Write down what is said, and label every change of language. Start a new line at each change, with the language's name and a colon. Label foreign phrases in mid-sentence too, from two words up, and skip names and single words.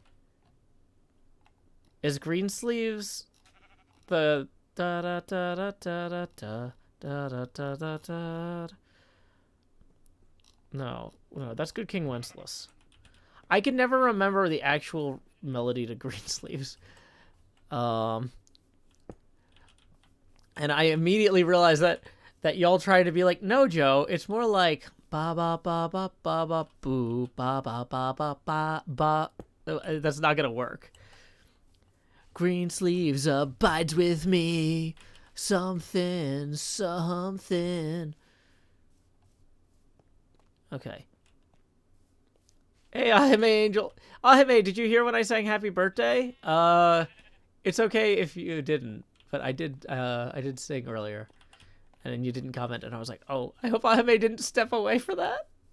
English: Is Greensleeves the da da da da da da da da da da da? No, that's Good King Wenceslas. I can never remember the actual melody to Greensleeves. And I immediately realized that y'all try to be like, no, Joe, it's more like ba ba ba ba ba ba boo ba ba ba ba ba ba. That's not gonna work. Greensleeves abides with me, something. Okay. Hey, I'm Angel. Hey, did you hear when I sang Happy Birthday? It's okay if you didn't, but I did sing earlier, and then you didn't comment, and I was like, oh, I hope Ahime didn't step away for that.